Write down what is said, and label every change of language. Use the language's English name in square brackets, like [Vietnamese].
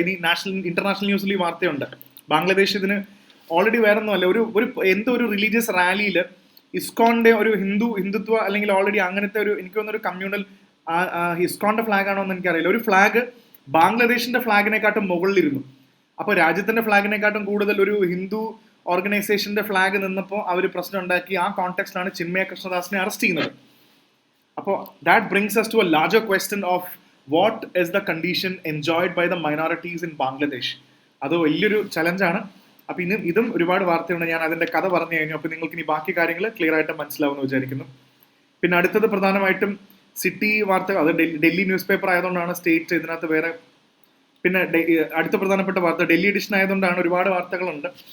[Malayalam] ഇനി ഇന്റർനാഷണൽ ന്യൂസിൽ ഈ വാർത്തയുണ്ട്. ബാംഗ്ലാദേശ് ഇതിന് ഓൾറെഡി വേറൊന്നുമല്ല, എന്തോ ഒരു റിലീജിയസ് റാലിയിൽ ഇസ്കോണിന്റെ ഒരു ഹിന്ദുത്വ അല്ലെങ്കിൽ ഓൾറെഡി അങ്ങനത്തെ ഒരു എനിക്ക് തോന്നുന്നൊരു കമ്മ്യൂണൽ ഇസ്കോണിന്റെ ഫ്ലാഗ് ആണോ എന്ന് എനിക്കറിയില്ല, ഒരു ഫ്ലാഗ് ബാംഗ്ലാദേശിന്റെ ഫ്ലാഗിനെക്കാട്ടും മുകളിലിരുന്നു. അപ്പോൾ രാജ്യത്തിന്റെ ഫ്ലാഗിനെക്കാട്ടും കൂടുതൽ ഒരു ഹിന്ദു ഓർഗനൈസേഷന്റെ ഫ്ലാഗ് നിന്നപ്പോൾ അവർ പ്രശ്നം ഉണ്ടാക്കി. ആ കോണ്ടെക്സ്റ്റിലാണ് ചിന്മയ കൃഷ്ണദാസിനെ അറസ്റ്റ് ചെയ്യുന്നത്. [English] അപ്പോൾ that brings us to a larger question of what is the condition enjoyed by the minorities in Bangladesh. [Malayalam] അത് വലിയൊരു ചലഞ്ചാണ്. അപ്പോൾ ഇതും ഒരുപാട് വാർത്തയുണ്ട്. ഞാൻ അതിന്റെ കഥ പറഞ്ഞു കഴിഞ്ഞു. അപ്പോൾ നിങ്ങൾക്ക് ഇനി ബാക്കി കാര്യങ്ങൾ ക്ലിയർ ആയിട്ട് മനസ്സിലാവുമെന്ന് വിചാരിക്കുന്നു. പിന്നെ അടുത്തത് പ്രധാനമായിട്ടും സിറ്റി വാർത്ത, അത് ഡൽഹി ന്യൂസ് പേപ്പർ ആയതുകൊണ്ടാണ് സ്റ്റേറ്റ് ഇതിനകത്ത് വേറെ. പിന്നെ അടുത്ത പ്രധാനപ്പെട്ട വാർത്ത ഡൽഹി എഡിഷൻ ആയതുകൊണ്ടാണ് ഒരുപാട് വാർത്തകളുണ്ട്.